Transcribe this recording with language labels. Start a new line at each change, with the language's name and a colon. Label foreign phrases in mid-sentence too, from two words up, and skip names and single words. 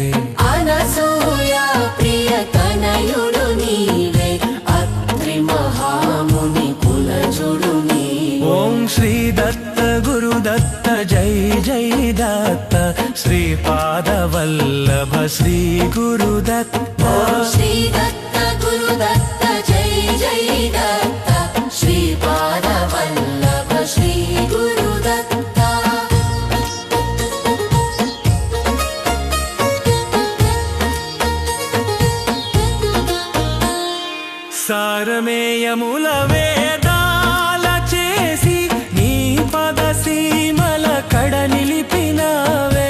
Telugu: అనసూయ ప్రియతనయుడు నీవే అత్రి మహాముని కులజుడు నీవే
Sanskrit: ఓం శ్రీ దత్త గురుదత్త జై జై దత్త శ్రీపాదవల్లభ శ్రీ గురుదత్త श्री दत्त गुरुदत्त जय जय दत्त श्रीपादवल्लभ श्री गुरुदत्त
Telugu: సారమేయముల వేదాల చేసి నీ పద సీమల కడ నిలిపినావే